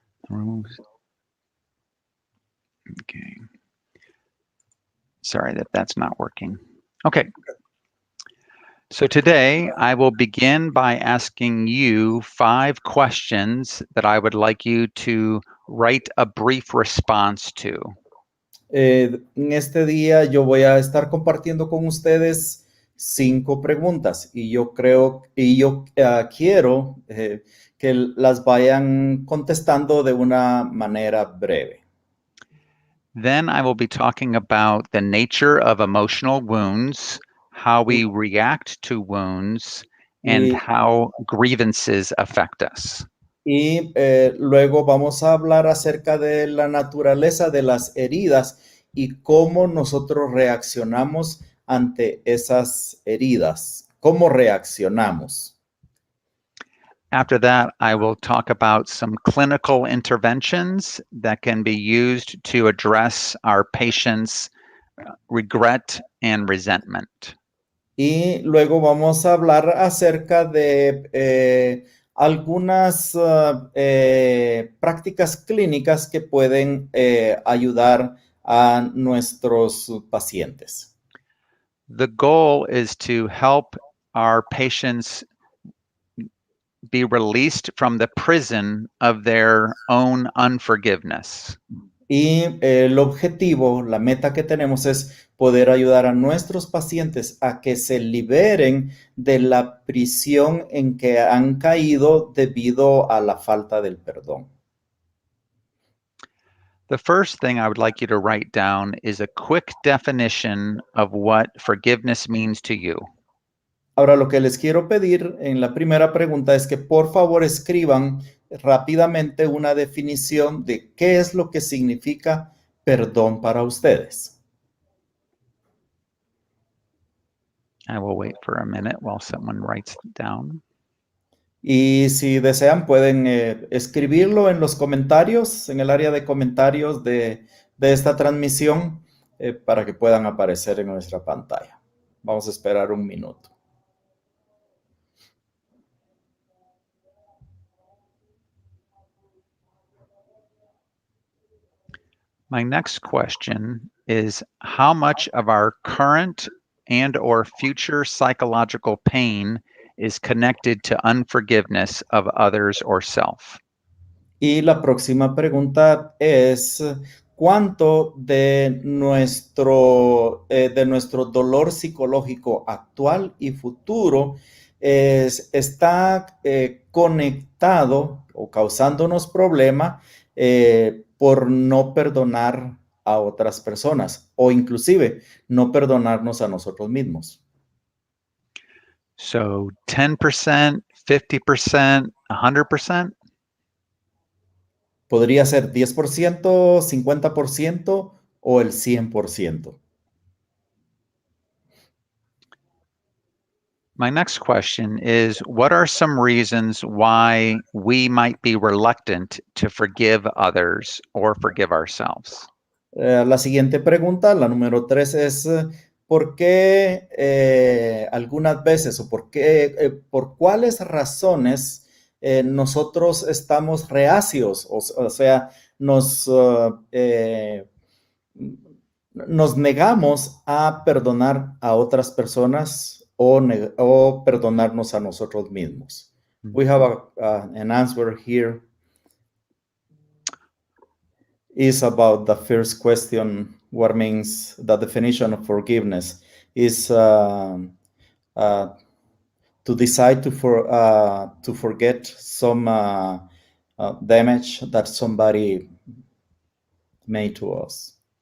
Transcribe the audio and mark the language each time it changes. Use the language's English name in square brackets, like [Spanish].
[English] Okay. Sorry that that's not working. Okay. So today I will begin by asking you 5 questions that I would like you to write a brief response to. [Spanish] En este día yo voy a estar compartiendo con ustedes 5 preguntas y yo quiero que las vayan contestando de una manera breve. [English] Then I will be talking about the nature of emotional wounds, how we react to wounds, and Y- how grievances affect us. [Spanish] Y luego vamos a hablar acerca de la naturaleza de las heridas y cómo nosotros reaccionamos ante esas heridas. ¿Cómo reaccionamos? [English] After that, I will talk about some clinical interventions that can be used to address our patients' regret and resentment. [Spanish] Y luego vamos a hablar acerca de algunas prácticas clínicas que pueden ayudar a nuestros pacientes. [English] The goal is to help our patients be released from the prison of their own unforgiveness. [Spanish] Y el objetivo, la meta que tenemos es poder ayudar a nuestros pacientes a que se liberen de la prisión en que han caído debido a la falta del perdón. [English] The first thing I would like you to write down is a quick definition of what forgiveness means to you. [Spanish] Ahora, lo que les quiero pedir en la primera pregunta es que por favor escriban rápidamente una definición de qué es lo que significa perdón para ustedes. [English] I will wait for a minute while someone writes it down. [Spanish] Y si desean, pueden escribirlo en los comentarios, en el área de comentarios de esta transmisión, para que puedan aparecer en nuestra pantalla. Vamos a esperar un minuto. [English] My next question is how much of our current and or future psychological pain is connected to unforgiveness of others or self? [Spanish] Y la próxima pregunta es, ¿cuánto de nuestro dolor psicológico actual y futuro está conectado o causándonos problema por no perdonar a otras personas o inclusive no perdonarnos a nosotros mismos? [English] So 10%, 50%, 100%? [Spanish] Podría ser 10%, 50% o el 100%. [English] My next question is what are some reasons why we might be reluctant to forgive others or forgive ourselves? [Spanish] La siguiente pregunta, la número 3, es ¿por qué algunas veces o por cuáles razones nosotros estamos reacios? O sea, nos negamos a perdonar a otras personas o perdonarnos a nosotros mismos. [English] We have an answer here. Is about the first question, what means the definition of forgiveness is to decide to forget some damage that somebody made to us.